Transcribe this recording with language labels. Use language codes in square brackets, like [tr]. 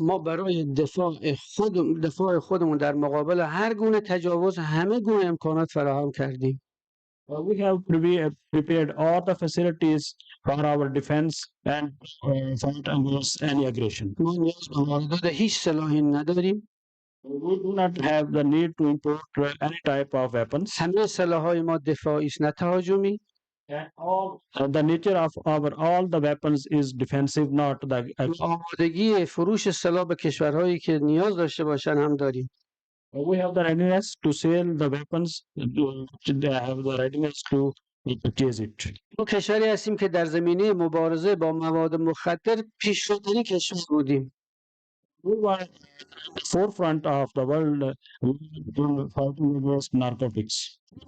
[fa] ما برای دفاع خودمون در مقابل هر گونه تجاوز همه گونه امکانات فراهم کردیم. [en] We have prepared all the facilities for our defense and fight against any aggression. [fa] ما نیاز به واردات هیچ سلاحی نداریم. [en] We do not have the need to import any type of weapons. [fa] همه سلاح‌های ما دفاعی است، نه تهاجمی. [en] The nature of all the weapons is defensive, not the. [fa] آمادگی فروش سلاح به کشورهایی که نیاز داشته باشن هم داریم. [en] We have the readiness to sell the weapons. They have the readiness to purchase it. [fa] ما کشوری هستیم که در زمینه مبارزه با مواد مخدر پیشروترین کشور بودیم. [en] We were at the forefront of the world in fighting against narcotics.